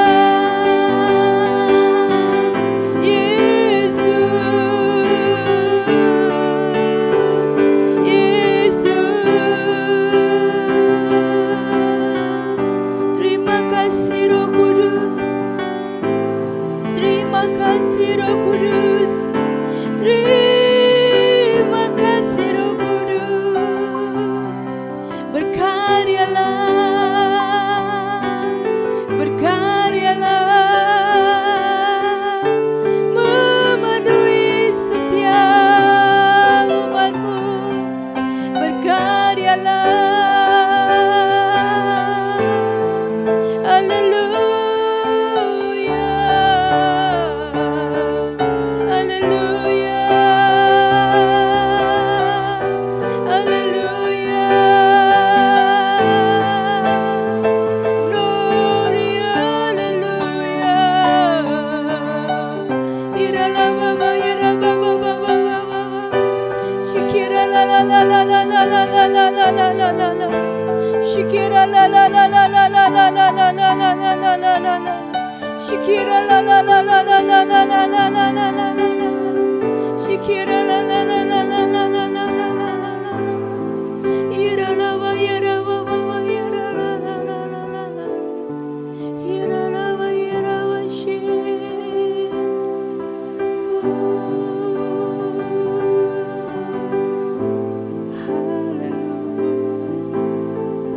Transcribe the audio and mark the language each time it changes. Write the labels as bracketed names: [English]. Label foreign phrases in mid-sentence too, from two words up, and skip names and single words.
[Indonesian] Terima kasih Roh Kudus, terima kasih Roh Kudus, terima kasih Roh Kudus. Berkaryalah, berkaryalah, memenuhi setiap umat-Mu. Berkaryalah, haleluya, haleluya, haleluya. [English] Glory, haleluya. Irala baba, ira baba, baba, baba. Shikira la la la la la la la la la la la la la la. Shikira la la la la la la la la la la la la la la la la. Shikira la la la la la la la la la la la la la. Shikira la la la la la la la la la la la. Ira la ba ira ba ba ba ira la la la la la la. Ira la ba ira ba shi. Hallelujah.